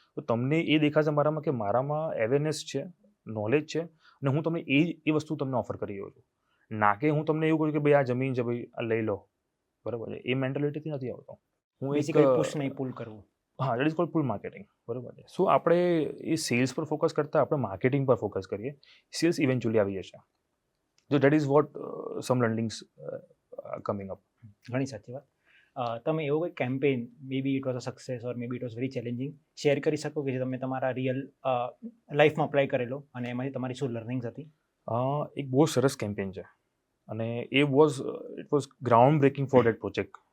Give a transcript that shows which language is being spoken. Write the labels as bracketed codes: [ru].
[gu] તો તમને એ દેખાશે મારામાં કે મારામાં અવેરનેસ છે, નોલેજ છે, અને હું તમને એ વસ્તુ તમને ઓફર કરી રહ્યો છું. ના કે હું તમને એવું કહું કે ભાઈ આ જમીન છે, ભાઈ આ લઈ લો, બરાબર છે. એ મેન્ટાલિટીથી નથી આવતો. હું બેસિકલી પુશ નહીં પુલ કરવું. હા, [en] that is called pull marketing, [gu] બરાબર છે. સો આપણે એ સેલ્સ પર ફોકસ કરતાં આપણે માર્કેટિંગ પર ફોકસ કરીએ, સેલ્સ ઇવેન્ચ્યુઅલી આવી જશે. [en] So that is what some learnings coming up. [gu] ઘણી સાચી વાત. તમે એવો કોઈ campaign, [en] maybe it was a success or maybe it was very challenging, [gu] share કરી શકો કે જે તમે તમારા રિયલ લાઈફમાં અપ્લાય કરેલો અને એમાંથી તમારી શું લર્નિંગ્સ હતી? એક બહુ સરસ કેમ્પેઇન છે અને [en] It was ground breaking for that project.